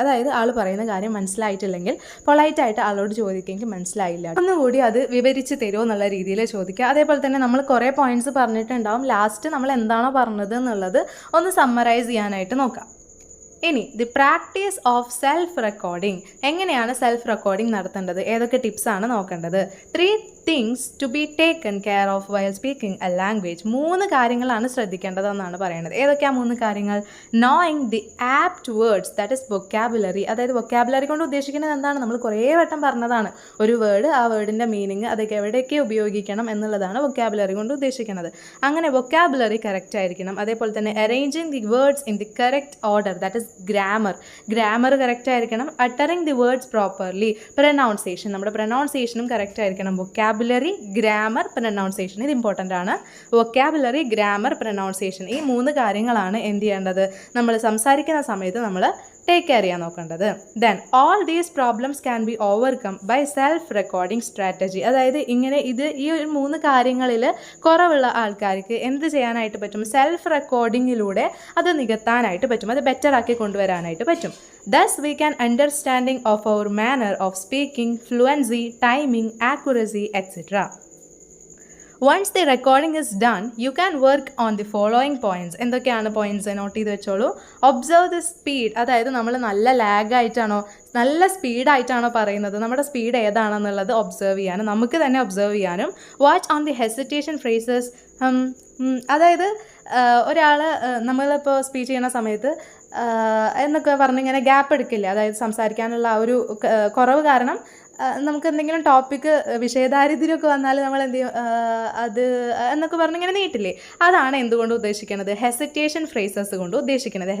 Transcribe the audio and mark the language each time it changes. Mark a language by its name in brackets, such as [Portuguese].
[Malayalam] അതായത് ആൾ പറയുന്ന കാര്യം മനസ്സിലായിട്ടില്ലെങ്കിൽ പൊളൈറ്റായിട്ട് ആളോട് ചോദിക്കുമെങ്കിൽ മനസ്സിലായില്ല, ഒന്നുകൂടി അത് വിവരിച്ച് തരുമോ എന്നുള്ള രീതിയിൽ ചോദിക്കുക. അതേപോലെ തന്നെ നമ്മൾ കുറേ പോയിന്റ്സ് പറഞ്ഞിട്ടുണ്ടാവും, ലാസ്റ്റ് നമ്മൾ എന്താണോ പറഞ്ഞത് എന്നുള്ളത് ഒന്ന് സമ്മറൈസ് ചെയ്യാനായിട്ട് നോക്കാം. ഇനി [English] The practice of self recording. [Malayalam] എങ്ങനെയാണ് സെൽഫ് റെക്കോർഡിംഗ് നടത്തേണ്ടത്, ഏതൊക്കെ ടിപ്സാണ് നോക്കേണ്ടത്? [English] 3 things to be taken care of while speaking a language. [Malayalam] 3 കാര്യങ്ങളാണ് ശ്രദ്ധിക്കേണ്ടതെന്നാണ് പറയുന്നത്. ഏതൊക്കെയാണ് 3 കാര്യങ്ങൾ? [English] Knowing the apt words, that is vocabulary. [Malayalam] അതായത് വൊക്കാബുലറി കൊണ്ട് ഉദ്ദേശിക്കുന്നത് എന്താണ്, നമ്മൾ കുറേ വട്ടം പറഞ്ഞതാണ് ഒരു വേർഡ്, ആ വേർഡിൻ്റെ മീനിങ് അതൊക്കെ എവിടെയൊക്കെ ഉപയോഗിക്കണം എന്നുള്ളതാണ് വൊക്കാബുലറി കൊണ്ട് ഉദ്ദേശിക്കുന്നത്. അങ്ങനെ വൊക്കാബുലറി കറക്റ്റ് ആയിരിക്കണം. അതേപോലെ തന്നെ [English] arranging the words in the correct order, that is [Malayalam] grammar correct ആയിരിക്കണം. [English] uttering the words properly, [Malayalam] pronunciation, നമ്മുടെ പ്രൊനൗൺസിയേഷനും കറക്റ്റ് ആയിരിക്കണം. വൊക്കാബുലറി, ഗ്രാമർ, പ്രൊനൗൺസിയേഷൻ, ഇത് ഇമ്പോർട്ടൻ്റ് ആണ്. വൊക്കാബുലറി, ഗ്രാമർ, പ്രൊനൗൺസിയേഷൻ, ഈ 3 കാര്യങ്ങളാണ് എന്ത് ചെയ്യേണ്ടത്, നമ്മൾ സംസാരിക്കുന്ന സമയത്ത് നമ്മൾ ടേക്ക് കെയർ ചെയ്യാൻ നോക്കേണ്ടത്. [English] Then all these problems can be overcome by self recording strategy. [Malayalam] അതായത് ഈ ഒരു 3 കാര്യങ്ങളിൽ കുറവുള്ള ആൾക്കാർക്ക് എന്ത് ചെയ്യാനായിട്ട് പറ്റും, സെൽഫ് റെക്കോർഡിങ്ങിലൂടെ അത് നികത്താനായിട്ട് പറ്റും, അത് ബെറ്റർ ആക്കി കൊണ്ടുവരാനായിട്ട് പറ്റും. [English] Thus we can understanding of our manner of speaking, fluency, timing, accuracy, etc. Once the recording is done, you can work on the following points. [Malayalam] എന്തൊക്കെയാണ് പോയിന്റ്സ് നോട്ട് ചെയ്ത് വെച്ചോളൂ. [English] observe the speed, [Malayalam] അതായത് നമ്മൾ നല്ല ലാഗായിട്ടാണോ നല്ല സ്പീഡായിട്ടാണോ പറയുന്നത്, നമ്മുടെ സ്പീഡ് ഏതാണെന്നുള്ളത് ഒബ്സർവ് ചെയ്യാനും നമുക്ക് തന്നെ ഒബ്സർവ് ചെയ്യാനും. [English] watch on the hesitation phrases, [Malayalam] അതായത് ഒരാൾ നമ്മളിപ്പോൾ സ്പീച്ച് ചെയ്യുന്ന സമയത്ത് എന്നൊക്കെ പറഞ്ഞിങ്ങനെ ഗ്യാപ്പ് എടുക്കില്ല, അതായത് സംസാരിക്കാനുള്ള ആ ഒരു കുറവ് കാരണം നമുക്ക് എന്തെങ്കിലും ടോപ്പിക്ക് വിഷയദാരിദ്ര്യമൊക്കെ വന്നാൽ നമ്മൾ എന്ത് ചെയ്യും, അത് എന്നൊക്കെ പറഞ്ഞിങ്ങനെ നീട്ടില്ലേ, അതാണ് എന്തുകൊണ്ട് ഉദ്ദേശിക്കുന്നത്, ഹെസിറ്റേഷൻ ഫ്രേസസ് കൊണ്ട് ഉദ്ദേശിക്കുന്നത്.